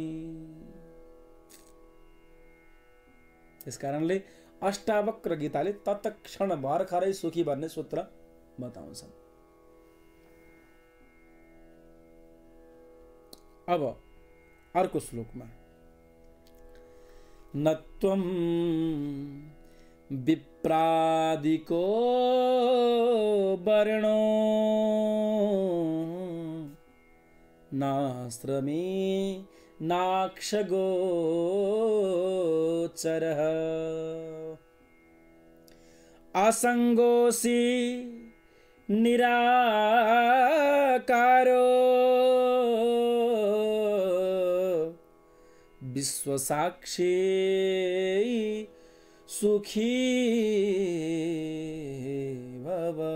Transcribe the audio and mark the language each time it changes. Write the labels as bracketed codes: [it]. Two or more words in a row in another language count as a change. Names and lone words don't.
[ne] त्यस कारणले अष्टावक्र गीताले तत्क्षण भर्खरै सुखी भन्ने सूत्र बताउँछन्। अब अर्को श्लोकमा [sa] न त्वं विप्रादिको वर्णो नाश्रमे नाक्षगोचरः, असंगोऽसि निराकारो, विश्वसाक्षी सुखी भव।